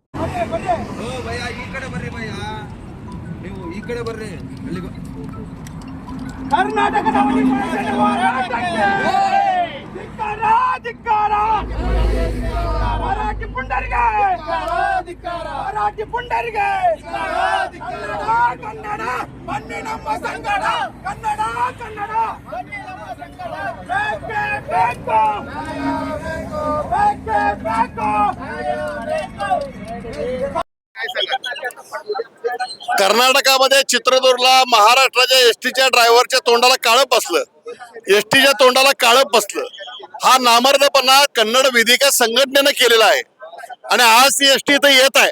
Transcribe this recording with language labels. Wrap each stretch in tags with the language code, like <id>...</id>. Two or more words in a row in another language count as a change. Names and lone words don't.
<mr>हो भैया इकडे बर्रे भैया ನೀವು इकडे बर्रे</mr> <kn>ಕರ್ನಾಟಕದ ಹೋರಾಟಕ್ಕೆ ಧಿಕ್ಕಾರ ಧಿಕ್ಕಾರ ಮರಾಠಿ ಪುಂಡರಿಗೆ ಮರಾಠಿ ಪುಂಡರಿಗೆ ಕನ್ನಡ ಬನ್ನಿ ನಮ್ಮ ಸಂಗಡ ಕನ್ನಡ ಕನ್ನಡ ಬೇಕೇ ಬೇಕು ಬೇಕೇ ಬೇಕು</kn> <mr>कर्नाटकामध्ये चित्रदुर्गला महाराष्ट्राच्या एसटीच्या ड्रायव्हरच्या तोंडाला काळं बसलं. एसटीच्या तोंडाला काळं बसलं. हा नामर्दपणा कन्नड वेदिका संघटनेनं केलेला आहे आणि आज ती एसटी इथं येत आहे.</mr>